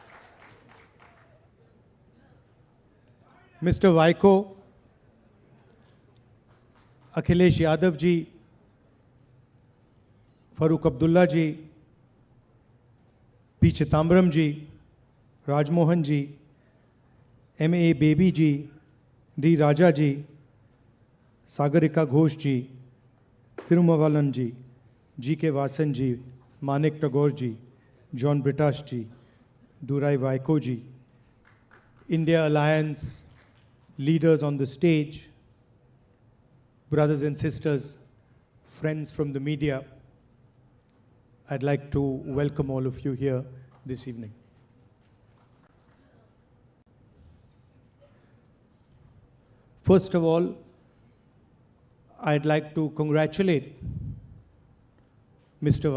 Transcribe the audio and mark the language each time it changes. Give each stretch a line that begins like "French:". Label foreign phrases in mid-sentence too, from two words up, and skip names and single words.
English: Mr. Vaiko, Akhilesh Yadav ji, Farooq Abdullah ji, P. Chitambram ji, Rajmohan ji, M.A. Baby ji, D. Raja ji, Sagarika Ghosh ji, Thirumavalan ji, G.K. Vasan ji, Manik Tagore ji, John Britash ji, Durai Vaiko ji, India Alliance leaders on the stage, brothers and sisters, friends from the media, I'd like to welcome all of you here this evening. First of all, I'd like to congratulate Mr.